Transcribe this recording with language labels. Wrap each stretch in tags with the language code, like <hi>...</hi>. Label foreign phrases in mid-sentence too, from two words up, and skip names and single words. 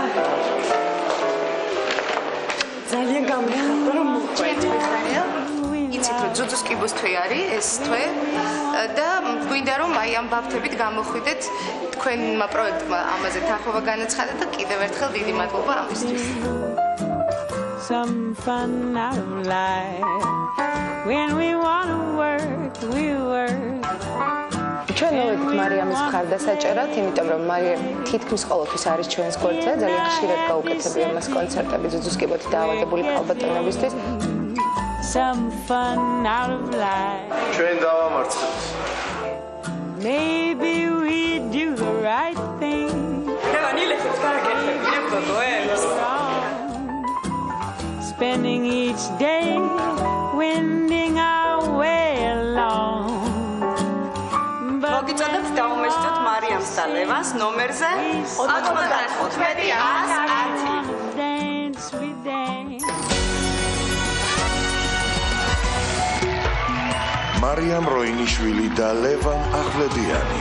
<ka>ძალიან გამიხარდა რომ მოყვეთ. იცით რომ ძუძუს კიბოს თვე არის ეს თვე და გვინდა რომ აი ამ ბავშვებით გამოხვიდეთ თქვენმა პროექტმა ამაზე თანხმობა განაცხადეთ და კიდევ ერთხელ დიდი მადლობა ამისთვის.</ka> <en>Some fun out of life when we want to work we work.</en> <ka>ჩვენ მოვედით მარიამის მხარდასაჭერად, იმიტომ რომ მარიამ თითქმის ყოველთვის არის ჩვენს გვერდზე, ძალიან ხშირად გაუკეთებია მას კონცერტები ძუძუს კიბოთი დაავადებული ქალბატონებისთვის.</ka> <en>Some fun out of life.</en> <ka>ჩვენ დავამარცხებთ.</ka> <en>Maybe we do the right thing. Spending each day wending our way along.</en> <ka>მოგიწოდოთ დავუმეშტოთ მარიამს და ლევანს ნომერზე 95-110.</ka> <en>Dance we dance.</en> <ka>მარიამ როინიშვილი და ლევან ახვლედიანი.</ka>